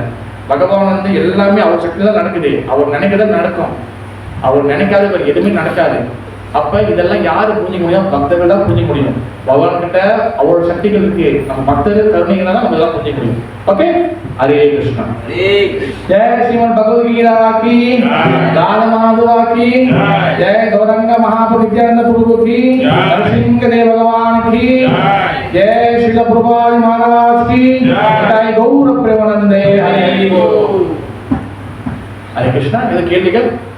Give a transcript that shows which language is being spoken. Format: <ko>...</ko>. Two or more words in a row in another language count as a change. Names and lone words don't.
<ta>பகவான் வந்து எல்லாமே அவர் சக்தி தான் நடக்குது, அவர் நினைக்கதான் நடக்கும், அவர் நினைக்காத எதுவுமே நடக்காது. அப்ப இதெல்லாம் யாரு புரிஞ்சிக்க முடியும்? பக்தர்கள் தான் புரிஞ்சிக்க முடியும். பகவான் கிட்ட அவ்வளவு சக்திகள் இருக்கு. நம்ம பக்தர்கள் கருணைகளை தான் நம்ம எல்லாம் புரிஞ்சிக்க முடியும். ஓகே, ஹரே கிருஷ்ணா. ஹரே கிருஷ்ணா.</ta> <hi>जय श्रीमद् भगवद गीता की, दान माधवा की, जय गौरंग महाप्रभु प्रभु की, नरसिंह देव भगवान की, जय श्रील प्रभुपाद महाराज की, जय गौर प्रेमानंदे, हरि बोल. हरे कृष्णा.</hi> <ta>இது கேள்விகள்</ta>